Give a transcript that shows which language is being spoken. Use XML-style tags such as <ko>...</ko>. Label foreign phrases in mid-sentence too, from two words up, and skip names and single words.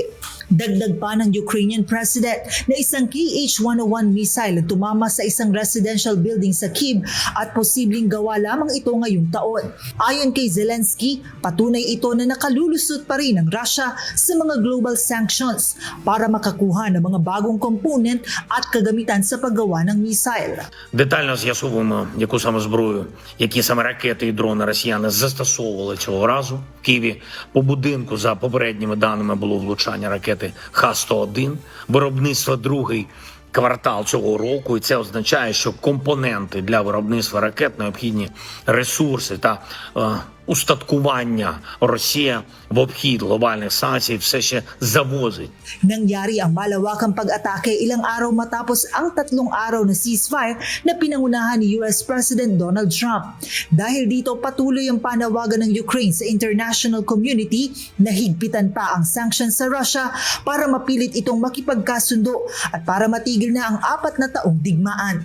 <tl>Dagdag pa ng</tl> <en>Ukrainian President</en> <tl>na isang Kh-101 missile na tumama sa isang</tl> <en>residential building</en> <tl>sa Kyiv at posibleng gawa lamang ito ngayong taon. Ayon kay Zelensky, patunay ito na nakalulusot pa rin ang Russia sa mga</tl> <en>global sanctions</en> <tl>para makakuha ng mga bagong component at kagamitan sa paggawa ng missile.</tl> <uk>Детально з'ясовуємо, яку саме зброю, які саме ракети і дрони росіяни застосовували цього разу. В Києві по будинку, за попередніми даними, було влучання ракети Х-101, виробництво другий квартал цього року, і це означає, що компоненти для виробництва ракет, необхідні ресурси та устаткування Росія в обхід глобальних санкцій все ще завозить.</uk> <tl>Nangyari ang malawakang pag-atake ilang araw matapos ang 3 araw na ceasefire na pinangunahan ni</tl> <en>US President</en> <tl>Donald Trump. Dahil dito patuloy ang panawagan ng Ukraine sa</tl> <en>international community</en> <tl>na higpitan pa ang sanctions sa Russia para mapilit itong makipagkasundo at para matigil na ang 4 na taong digmaan.</tl>